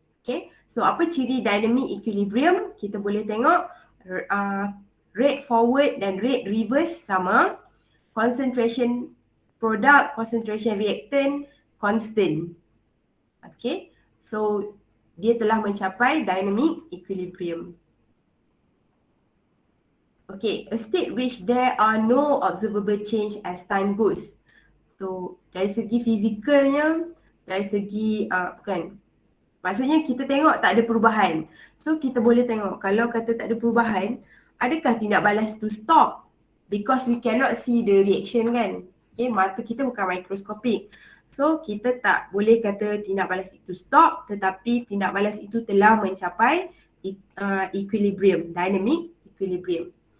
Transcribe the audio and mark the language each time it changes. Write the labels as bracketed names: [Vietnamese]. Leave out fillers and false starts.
[Malay] Okay, so apa ciri dynamic equilibrium? Kita boleh tengok rate forward dan rate reverse sama, concentration product, concentration reactant constant. Okay, so dia telah mencapai dynamic equilibrium. [English] Okay, a state which there are no observable change as time goes. [Malay] So dari segi fizikalnya, dari segi maksudnya kita tengok tak ada perubahan. So kita boleh tengok kalau kata tak ada perubahan, adakah tindak balas tu stop? [English] Because we cannot see the reaction kan. [Malay] Okay, mata kita bukan mikroskopik. So kita tak boleh kata tindak balas itu stop, tetapi tindak balas itu telah mencapai equilibrium, dynamic equilibrium.